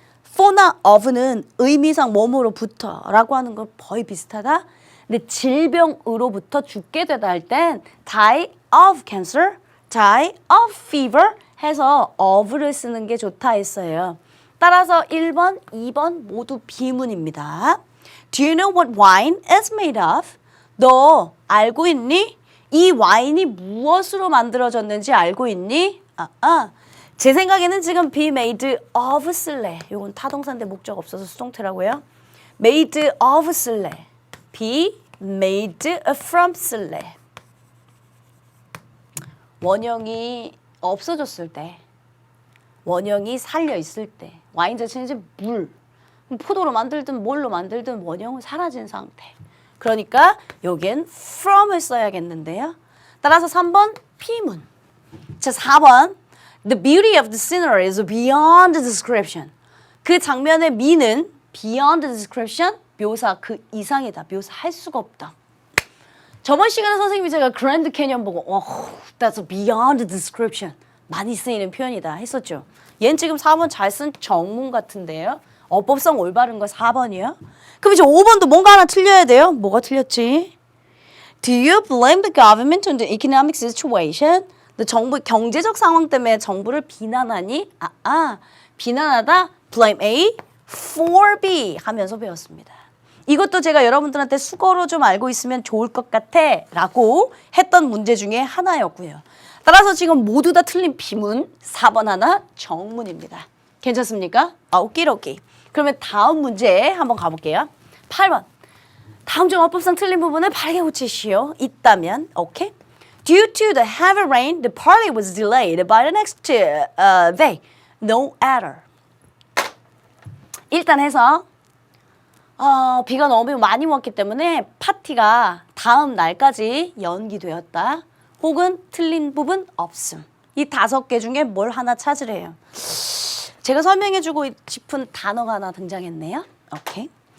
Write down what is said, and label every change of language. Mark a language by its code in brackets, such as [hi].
[ko] for나 of는 의미상 뭐뭐로부터 라고 하는 건 거의 비슷하다. 근데 질병으로부터 죽게 되다 할 땐 [en] die of cancer, die of fever [ko] 해서 of를 쓰는 게 좋다 했어요. 따라서 1번, 2번 모두 비문입니다. [en] Do you know what wine is made of? [ko] 너 알고 있니? 이 와인이 무엇으로 만들어졌는지 알고 있니? 제 생각에는 지금 [en] be made of [ko] 쓸래. 이건 타동사인데 목적 없어서 수동태라고요. [en] made of 쓸래. be made from 쓸래. [ko] 원형이 없어졌을 때, 원형이 살려 있을 때, 와인 자체는 이제 물, 포도로 만들든 뭘로 만들든 원형은 사라진 상태. 그러니까 여기엔 from을 써야겠는데요. 따라서 3번 비문. 자, 4번 [en] The beauty of the scenery is beyond description. [ko] 그 장면의 미는 [en] beyond description, [ko] 묘사 그 이상이다. 묘사할 수가 없다. 저번 시간에 선생님이 제가 그랜드 캐년 보고 [en] that's beyond description. [ko] 많이 쓰이는 표현이다 했었죠. 얘는 지금 4번 잘 쓴 정문 같은데요. 어법성 올바른 거 4번이요. 그럼 이제 5번도 뭔가 하나 틀려야 돼요. 뭐가 틀렸지? [en] Do you blame the government on the economic situation? [ko] 너 정부 경제적 상황 때문에 정부를 비난하니? 비난하다 [en] blame A for B [ko] 하면서 배웠습니다. 이것도 제가 여러분들한테 수거로 좀 알고 있으면 좋을 것 같아 라고 했던 문제 중에 하나였고요. 따라서 지금 모두 다 틀린 비문 4번 하나 정문입니다. 괜찮습니까? 오키로키. 그러면 다음 문제 한번 가볼게요. 8번. 다음 중 어법상 틀린 부분을 바르게 고치시오. 있다면 오케이. [en] Due to the heavy rain, the party was delayed by the next day. No error. [ko] 일단 해서 비가 너무 많이 왔기 때문에 파티가 다음 날까지 연기되었다. 혹은 틀린 부분 없음. 이 5개 중에 뭘 하나 찾으래요. 제가 설명해주고 싶은 단어가 하나 등장했네요. 오케이.